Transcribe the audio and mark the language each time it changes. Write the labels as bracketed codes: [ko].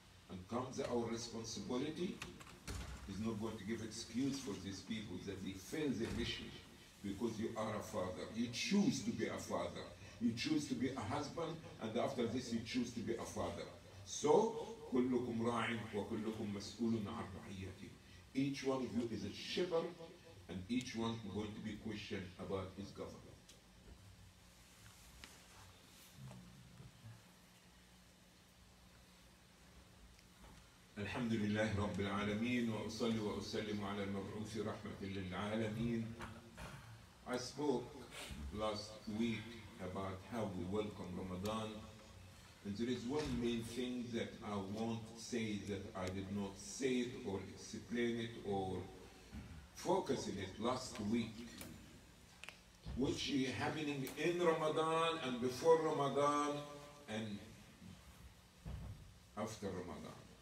[en] And comes our responsibility is not going to give excuse for these people that they fail their mission because you are a father. You choose to be a father. You choose to be a husband, and after this you choose to be a father. [ar] So, كلكم راع وكلكم مسؤول عن رعيته. [en] Each one of you is a shepherd, and each one is going to be questioned about his government. [ar] الحمد لله رب العالمين وأصلي وأسلم على المبعوث رحمة للعالمين. [en] I spoke last week about how we welcome Ramadan, and there is one main thing that I won't say that I did not say it or explain it or focus in it last week, which is happening in Ramadan and before Ramadan and after Ramadan.